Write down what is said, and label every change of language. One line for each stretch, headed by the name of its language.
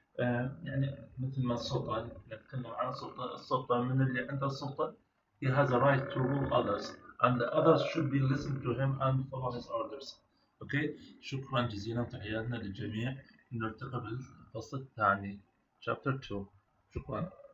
Arabic: يعني مثل ما السلطة نتكلم عن السلطة من اللي عنده السلطة.
English: He has a right to rule others, and the others should be listened to him and follow his orders. Okay.
Arabic: شكرا جزيلا وتحياتنا للجميع. نلتقي بالفصل الثاني
English: chapter 2.
Arabic: شكرا.